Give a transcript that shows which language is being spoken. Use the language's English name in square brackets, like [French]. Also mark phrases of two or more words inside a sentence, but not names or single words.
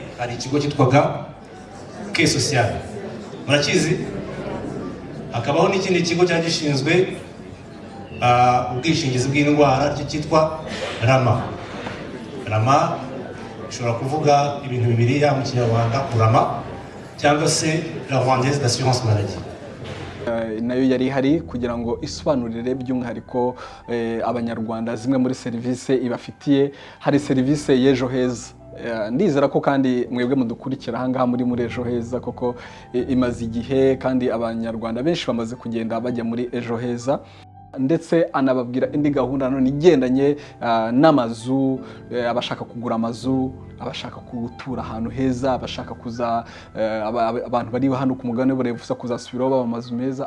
[Kinyarwanda] Hari ikigo cyitwaga K Social, murakizi? Hakabaho n'ikindi kigo cyagishinzwe ubwishingizi bw'indwara cyitwa Rama ushobora kuvuga ibintu bibiri ya mu Kinyarwanda, kurama cyangwa se [French] la Rwandaise d'assurance maladie. [Kinyarwanda] Nayo yari hari kugira ngo isobanurire by'umwihariko abanyarwanda zimwe muri serivisi ibafitiye. Hari serivisi y'ejo heza, ndizera ko kandi mwebwe mudukurikira ahangaha muri ejo heza koko imaze igihe, kandi abanyarwanda benshi bamaze kugenda bajya muri ejo heza, ndetse anababwira indi gahunda none igendanye n'amazu, abashaka kugura amazu, abashaka gutura ahantu heza, abashaka kuza abantu bari hano ku mugabane w'Uburayi kuzasubiraho baba amazu meza.